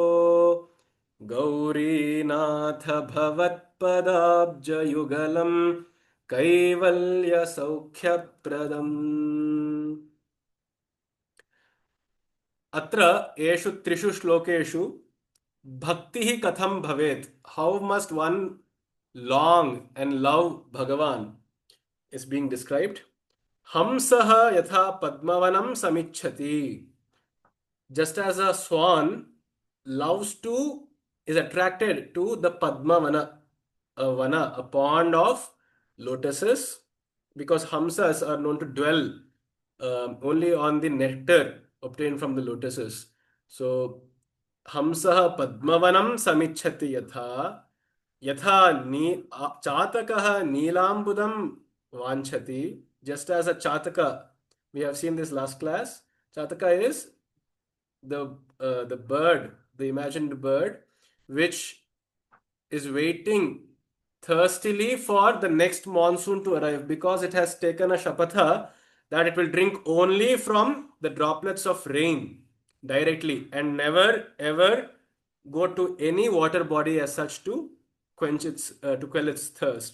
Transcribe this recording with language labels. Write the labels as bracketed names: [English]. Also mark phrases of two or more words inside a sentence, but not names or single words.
[Sanskrit] गौरीनाथ भवत्पदाब्जयुगलं कैवल्यसौख्यप्रदम् अत्र एषु त्रिषु श्लोकेषु भक्तिः कथं भवेत्, [English] how must one long and love Bhagavan is being described. [Sanskrit] हंसः यथा पद्मवनं समीच्छति. [English] Just as a swan loves to, is attracted to the Padmavana, a pond of lotuses, because Hamsas are known to dwell only on the nectar obtained from the lotuses. So, [Sanskrit] हंसः पद्मवनं समीच्छति यथा, यथा नि, चातकः नीलाम्बुदं वाञ्छति, [English] just as a Chataka, we have seen this last class. Chataka is the bird, the imagined bird, which is waiting thirstily for the next monsoon to arrive, because it has taken a shapatha that it will drink only from the droplets of rain directly and never ever go to any water body as such to quench its to quell its thirst.